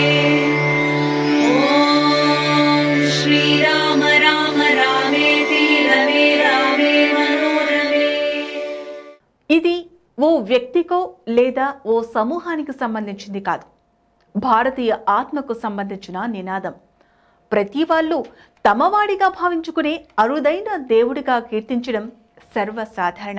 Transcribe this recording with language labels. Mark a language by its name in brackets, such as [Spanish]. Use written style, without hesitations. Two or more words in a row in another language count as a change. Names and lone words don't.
[Sanskrit] ओम श्री राम राम रामेति रमे रामे मनोरमे. [Telugu] ఇది ఓ వ్యక్తికో లేదా ఓ సమూహానికి సంబంధించింది కాదు, భారతీయ ఆత్మకు సంబంధించిన నినాదం. ప్రతి వాళ్ళు తమవాడిగా భావించుకునే అరుదైన దేవుడిగా కీర్తించడం సర్వసాధారణం.